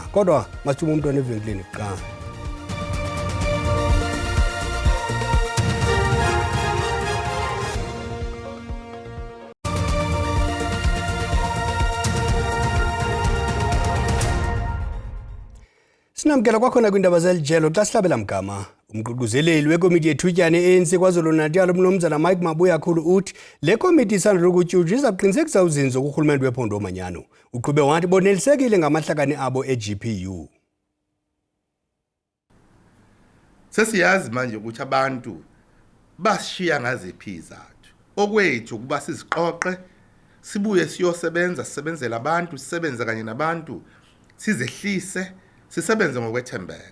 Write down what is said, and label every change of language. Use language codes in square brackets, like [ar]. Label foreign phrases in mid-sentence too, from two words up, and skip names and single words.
[xh] Kodwa masithuma umntwana evenkileni kuqala. Sinamkela kwakhona kwindaba zelijelo xa sihlabela mgama. Umququzeleli wekomiti yethutyana ANC KwaZulu-Natal uMnumzana Mike Mabuyakhulu uthi le komiti isandula ukutyunjwa iza kuqinisekisa uzinzo kurhulumente wephondo omanyano. Uqhube wathi bonelisekile ngamahlakani abo eGPU. [zu] Sesiyazi manje ukuthi abantu bashiya ngaziphi izathu. Okwethu ukuba siziqoqe sibuye siyosebenza sisebenzela abantu sisebenze kanye nabantu sizehlise sisebenze ngokwethembeka.